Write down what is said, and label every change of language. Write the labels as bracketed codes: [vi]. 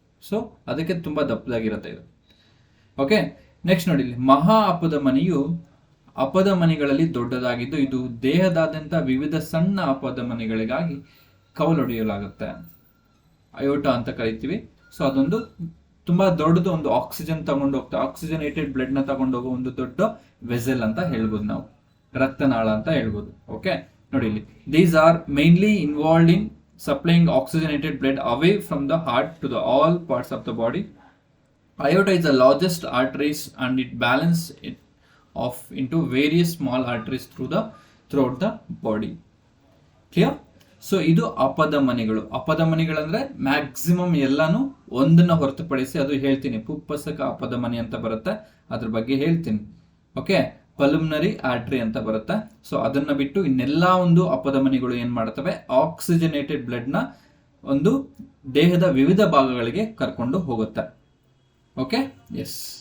[kn] So ಅದಕ್ಕೆ ತುಂಬಾ ದಪ್ಪದಾಗಿರುತ್ತೆ ಇದು. ಓಕೆ, ನೆಕ್ಸ್ಟ್ ನೋಡಿ, ಇಲ್ಲಿ ಮಹಾ ಅಪಧಮನಿಯು ಅಪಧಮನಿಗಳಲ್ಲಿ ದೊಡ್ಡದಾಗಿದ್ದು ಇದು ದೇಹದಾದ್ಯಂತ ವಿವಿಧ ಸಣ್ಣ ಅಪಧಮನಿಗಳಿಗಾಗಿ ಕವಲೊಡೆಯಲಾಗುತ್ತೆ. ಅಯೋಟ ಅಂತ ಕರಿತೀವಿ. ಸೊ ಅದೊಂದು ತುಂಬಾ ದೊಡ್ಡದು, ಒಂದು ಆಕ್ಸಿಜನ್ ತಗೊಂಡು ಹೋಗ್ತಾ, ಆಕ್ಸಿಜನೇಟೆಡ್ ಬ್ಲಡ್ ನ ತಗೊಂಡು ಹೋಗೋ ಒಂದು ದೊಡ್ಡ ವೆಸೆಲ್ ಅಂತ ಹೇಳ್ಬೋದು, ನಾವು ರಕ್ತನಾಳ ಅಂತ ಹೇಳ್ಬೋದು. [en] okay, [kn] ನೋಡಿ, ಇಲ್ಲಿ [en] These are mainly involved in supplying oxygenated blood away from the heart to the all parts of the body. Aorta is the largest arteries and it balances it off into various small arteries throughout the body. [kn] Clear? So ಇದು ಅಪಧಮನಿಗಳು. ಅಪಧಮನಿಗಳಂದ್ರೆ maximum ಎಲ್ಲಾನು ಒಂದನ್ನ ಹೊರತುಪಡಿಸಿ, ಅದು ಹೇಳ್ತೀನಿ, ಪುಪ್ಪಸಕ ಅಪಧಮನಿ ಅಂತ ಬರುತ್ತೆ, ಅದ್ರ ಬಗ್ಗೆ ಹೇಳ್ತೀನಿ. ಓಕೆ, ಪಲ್ಮನರಿ ಆರ್ಟರಿ ಅಂತ ಬರುತ್ತೆ. ಸೊ ಅದನ್ನ ಬಿಟ್ಟು ಇನ್ನೆಲ್ಲಾ ಒಂದು ಅಪಧಮನಿಗಳು ಏನ್ ಮಾಡ್ತವೆ, ಆಕ್ಸಿಜನೇಟೆಡ್ ಬ್ಲಡ್ ನ ಒಂದು ದೇಹದ ವಿವಿಧ ಭಾಗಗಳಿಗೆ ಕರ್ಕೊಂಡು ಹೋಗುತ್ತೆ. Okay, S.